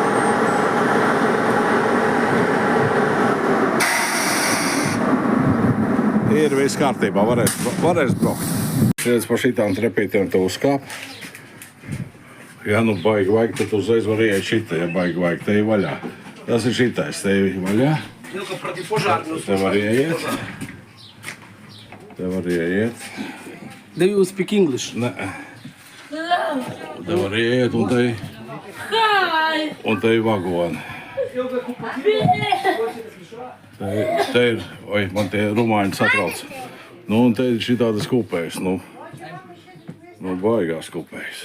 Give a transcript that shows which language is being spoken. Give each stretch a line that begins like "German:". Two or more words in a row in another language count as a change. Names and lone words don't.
Latvian: Ir viss kārtībā, varēs braukt. Redz, pa šitām trepītēm tu uzkāp. Ja nu baigi vajag, tad uzreiz var ieiet šitā, ja baigi vajag, te ir vaļā. Tas ir šitais, te ir vaļā. Te var ieiet.
English: Do you speak English?
Latvian: Nē. Te var ieiet un te ir vagoni. Te ir, oi, man tie rumāņi satrauc. Nu, un te ir šitādas kupējas, nu baigās kupējas.